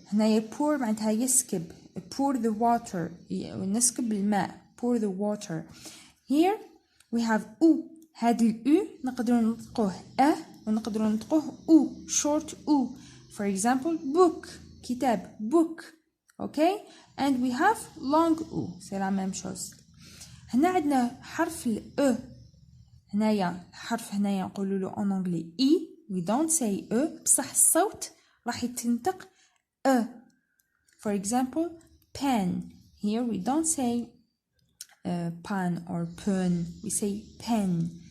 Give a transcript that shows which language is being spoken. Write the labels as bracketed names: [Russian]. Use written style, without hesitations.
[Arabic] هنايا [English] pour [Arabic] معناتها يسكب [English] pour the water [Arabic] نسكب الماء [English] pour the water. here we have او. [Arabic] هاد الاو نقدروا نطقوه ونقدروا نطقوه او short او. [English] for example book كتاب book. okay and we have long او [French] c'est la même chose. [Arabic] هنا عندنا حرف ال هنايا الحرف هنايا نقولوا له [French] en anglais [Arabic] e [English] we don't say [Arabic] بصح الصوت راح يتنطق [English] for example pen. here we don't say pan or pen we say pen.